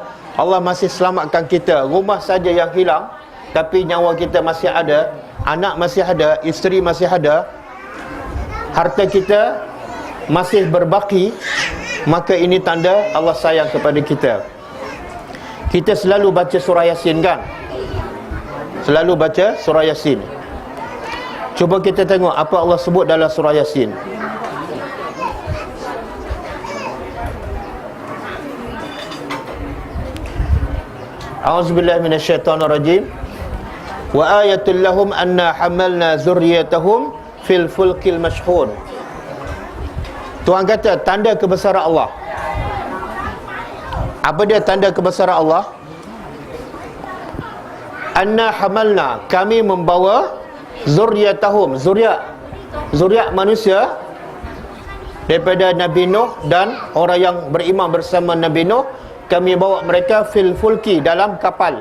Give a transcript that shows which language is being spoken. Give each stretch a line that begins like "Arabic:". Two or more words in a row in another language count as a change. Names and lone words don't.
Malay: Allah masih selamatkan kita. Rumah saja yang hilang, tapi nyawa kita masih ada, anak masih ada, isteri masih ada, harta kita masih berbaki, maka ini tanda Allah sayang kepada kita. Kita selalu baca surah Yasin kan? Selalu baca surah Yasin. Cuba kita tengok apa Allah sebut dalam surah Yasin.
Arabic: أعوذ بالله من الشيطان الرجيم. وآية لهم أنا حملنا ذريتهم في الفلك المشحون.
Malay: Tuhan kata tanda kebesaran Allah. Apa dia tanda kebesaran Allah?
Arabic: أنا حملنا,
Malay: kami membawa zurriyatahum, zuriat manusia daripada Nabi Nuh dan orang yang beriman bersama Nabi Nuh, kami bawa mereka
Arabic: في الفلك,
Malay: dalam kapal.